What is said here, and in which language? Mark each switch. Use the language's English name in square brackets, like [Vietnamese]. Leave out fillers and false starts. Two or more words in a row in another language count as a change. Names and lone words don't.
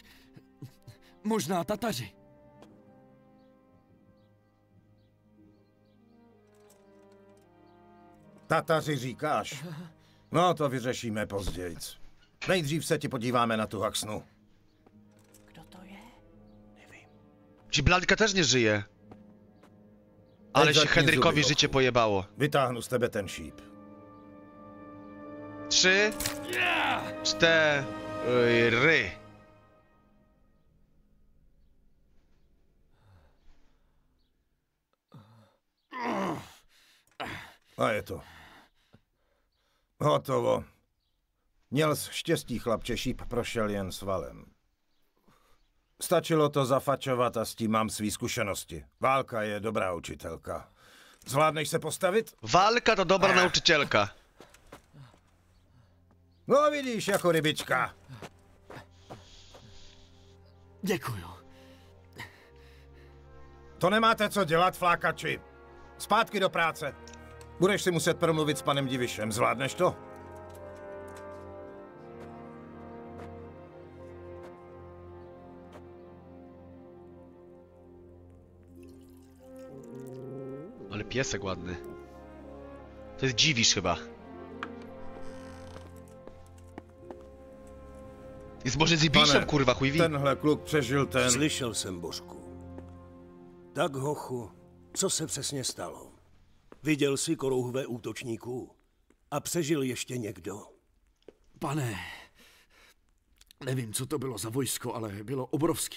[Czech] Možná Tataři. Tataři říkáš? No, to vyřešíme později. Nejdřív se ti podíváme na tu haksnu. Kdo to je? [Polish] Ci Blanka też nie żyje. Ale się Henrykowi życie pojebało. [Czech] Vytáhnu z tebe ten šíp. 3, 4. A je to. Hotovo. Měl jsi štěstí, chlapče, šíp prošel jen svalem. Stačilo to zafačovat a s tím mám svý zkušenosti. Válka je dobrá učitelka. Zvládneš se postavit? [Polish] Walka to dobra nauczycielka. [Czech] No vidíš, jako rybička. Děkuju. To nemáte co dělat, flákači. Zpátky do práce. Budeš si muset promluvit s panem Divišem. Zvládneš to? [Polish] Ale piesek ładny. To jest Dziwisz chyba. Jest może z Ibiszem, kurwa, chuj ví. [Czech] Tenhle kluk přežil ten... Slyšel jsem, Božku. Tak, hochu, Co se přesně stalo? Viděl jsi korouhvé útočníků? A přežil ještě někdo? Pane, nevím, co to bylo za vojsko, ale bylo obrovský.